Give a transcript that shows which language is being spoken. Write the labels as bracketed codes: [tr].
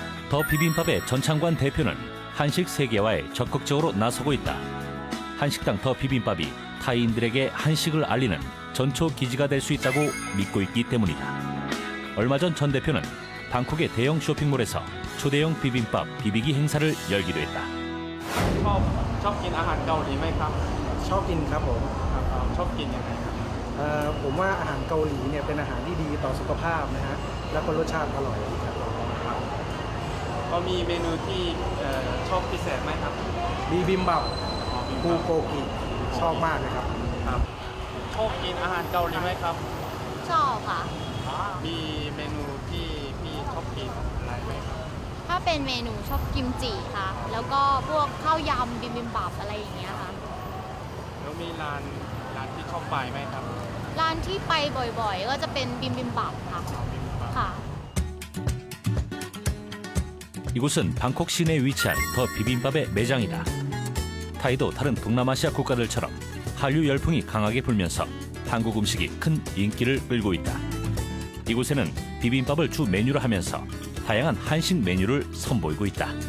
[ko] 더 비빔밥의 전창관 대표는 한식 세계화에 적극적으로 나서고 있다. 한식당 더 비빔밥이 타이인들에게 한식을 알리는 전초 기지가 될 수 있다고 믿고 있기 때문이다. 얼마 전 전 대표는 방콕의 대형 쇼핑몰에서 초대형 비빔밥 비비기 행사를 열기도 했다. [th] ชอบกินอาหารเกาหลีไหมครับ ชอบกินครับผม ชอบกินยังไงครับ ผมว่าอาหารเกาหลีเนี่ยเป็นอาหารที่ดีต่อสุขภาพนะฮะแล้วก็รสชาติอร่อยครับ ก็มีเมนูที่ชอบพิเศษไหมครับ บีบิมบับ มี ปูโกกิชอบมากเลยครับ ครับชอบกินอาหารเกาหลีไหมครับ ชอบค่ะ มีเมนูที่พี่ชอบกินอะไรไหมครับ ถ้าเป็นเมนูชอบกิมจิค่ะ แล้วก็พวกข้าวยำบิบิมบับอะไรอย่างเงี้ยค่ะ แล้วมีร้านที่ชอบไปไหมครับ ร้านที่ไปบ่อยๆ ก็จะเป็นบิบิมบับค่ะ ค่ะ [ko] 이곳은 방콕 시내에 위치한 더 비빔밥의 매장이다. 타이도 다른 동남아시아 국가들처럼 한류 열풍이 강하게 불면서 한국 음식이 큰 인기를 끌고 있다. 이곳에는 비빔밥을 주 메뉴로 하면서 다양한 한식 메뉴를 선보이고 있다.